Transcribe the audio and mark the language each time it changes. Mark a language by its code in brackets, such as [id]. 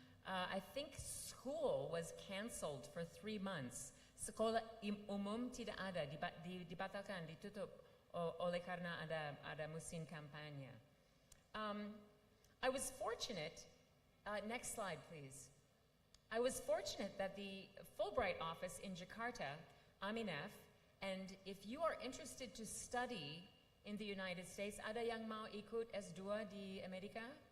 [en] I think school was canceled for 3 months. [id] Sekolah umum tidak ada, dibatalkan, ditutup oleh karena ada musim kampanye. [en] I was fortunate, next slide please. I was fortunate that the Fulbright office in Jakarta, Aminef, and if you are interested to study in the United States, [id] ada yang mau ikut S2 di Amerika?